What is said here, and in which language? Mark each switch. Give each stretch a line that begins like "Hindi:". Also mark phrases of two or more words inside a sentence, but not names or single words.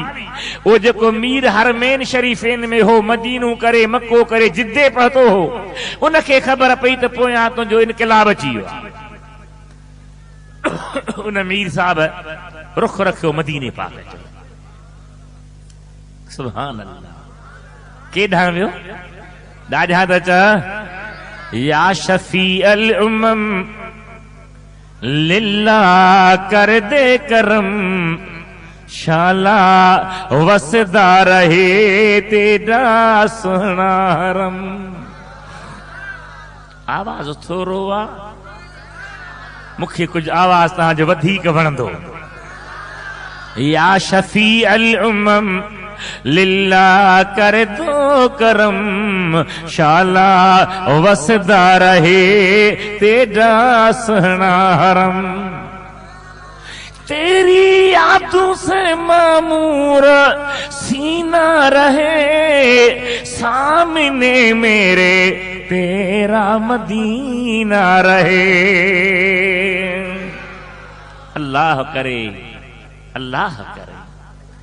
Sindhi: उहो जेको मीर हरमैन शरीफ़ेन में हो, मदीनो करे मक्को करे जिद्दे पहुतो हो, उनखे ख़बर पई त पोयां तुंहिंजो इनकलाब अची वियो आहे। उन मीर साहब रुख रखियो मदीने पाक जो।
Arabic: سبحان الله.
Sindhi: केॾांहुं वियो? ॾाढा त च
Arabic: يا شفيع الأمم
Urdu: للہ کر دے کرم، شالا وسدا رہے تیرا سہنا حرم.
Sindhi: आवाज़ थोरो आहे, मूंखे कुझु आवाज़ तव्हांजो वधीक वणंदो।
Arabic: يا شفيع الأمم
Urdu: للہ کر دو کرم، شالا وسدا رہے تیرا سہنا حرم. تیری یادوں سے معمور سینہ رہے، سامنے میرے تیرا مدینہ رہے.
Sindhi: अल्लाह करे, अल्लाह करे।